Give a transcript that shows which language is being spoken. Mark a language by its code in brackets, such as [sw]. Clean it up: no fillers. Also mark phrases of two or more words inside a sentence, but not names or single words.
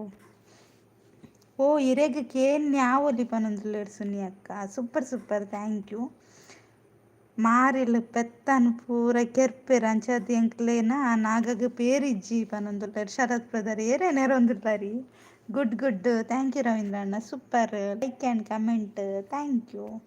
[tcy] ಓ ಇರೆಗ್ ಕೇನ್ ಯಾವೊಲಿ ಪನೊಂದುಲ್ಲೇರು ಸುನಿ ಅಕ್ಕ [en] super thank you [tcy] ಮಾರಿಲ್ ಪೆತ್ತನ್ ಪೂರ ಕೆರ್ಪೆರ್ ಅಂಚದ ಎಂಕ್ಲೇನ ನಾಗಗ ಪೇರಿಜ್ಜಿ ಪನೊಂದುಲ್ಲೇರು ಶರತ್ ಬ್ರದರ್ ಏರೇ ನೆರೊಂದುಲ್ಲಾರಿ [en] good thank you [tcy] ರವೀಂದ್ರ ಅಣ್ಣ [en] super like and comment thank you